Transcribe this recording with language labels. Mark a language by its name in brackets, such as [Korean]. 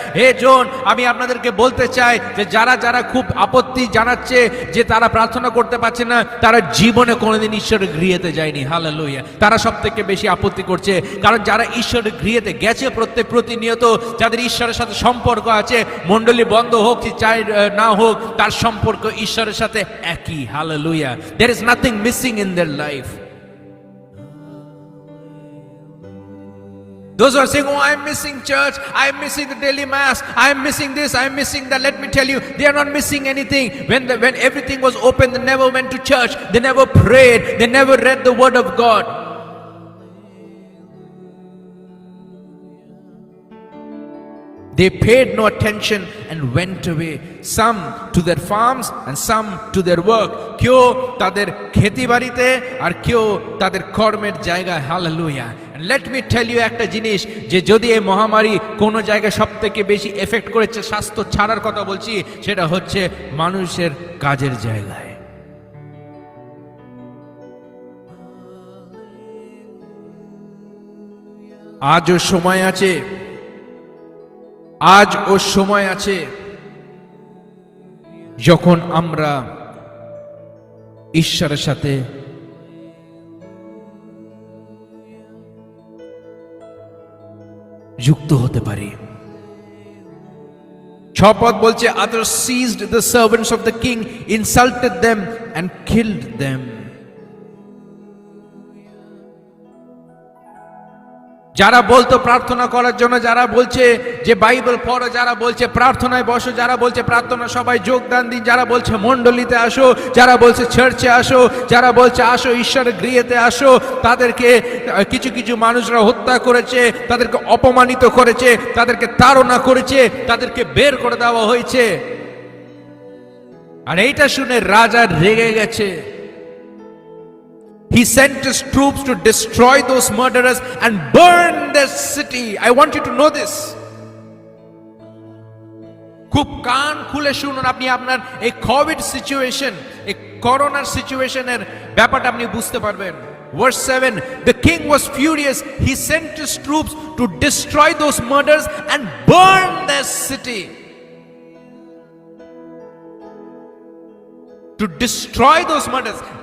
[Bangla] হে জন, আমি আপনাদেরকে বলতে চাই যে যারা খুব আপত্তি জানাচ্ছে যে তারা প্রার্থনা করতে পারছে না, তারা জীবনে কোনোদিন ঈশ্বরের গৃহেতে যায়নি। হালেলুয়া। তারা সব থেকে বেশি আপত্তি করছে, কারণ যারা ঈশ্বরের গৃহেতে গেছে প্রতিনিয়ত, যাদের ঈশ্বরের সাথে সম্পর্ক আছে, মণ্ডলী বন্ধ হোক কি চাই না হোক, তার সম্পর্ক ঈশ্বরের সাথে একই। Hallelujah. [English] There is nothing missing in their life. Those who are saying, oh, I'm missing church, I'm missing the daily mass, I'm missing this, I'm missing that. Let me tell you, they are not missing anything. When everything was open, they never went to church, they never prayed, they never read the word of God. They paid no attention and went away, some to their farms and some to their work. [Bangla] কেউ তাদের খেতিবাড়িতে আর কেউ তাদের কর্মের জায়গায়। Hallelujah. [English] Let me tell you [Bangla] একটা জিনিস, যে যদি এই মহামারী কোন জায়গায় সব থেকে বেশি এফেক্ট করেছে, স্বাস্থ্য ছাড়ার কথা বলছি, সেটা হচ্ছে মানুষের কাজের জায়গায়। আজও সময় আছে, আজও সময় আছে যখন আমরা ঈশ্বরের সাথে যুক্ত হতে পারি। 6 পদ বলছে, [English] others seized the servants of the king, insulted them and killed them. [Bangla] যারা বলতো প্রার্থনা করার জন্য, যারা বলছে যে বাইবেল পড়ো, যারা বলছে প্রার্থনায় বসো, যারা বলছে প্রার্থনা সবাই যোগদান দিন, যারা বলছে মণ্ডলীতে আসো, যারা বলছে চার্চে আসো, যারা বলছে আসো ঈশ্বরের গৃহেতে আসো, তাদেরকে কিছু মানুষরা হত্যা করেছে, তাদেরকে অপমানিত করেছে, তাদেরকে তাড়না করেছে, তাদেরকে বের করে দেওয়া হয়েছে। আর এইটা শুনে রাজা রেগে গেছে। [English] He sent his troops to destroy those murderers and burn their city. I want you to know this. [Bangla] খুব কান খুলে শুনুন, আপনি আপনার এই কোভিড সিচুয়েশন, এই করোনার সিচুয়েশনের ব্যাপারটা আপনি বুঝতে পারবেন। [English] Verse 7, the king was furious. He sent his troops to destroy those murders and burn their city. To destroy those murders.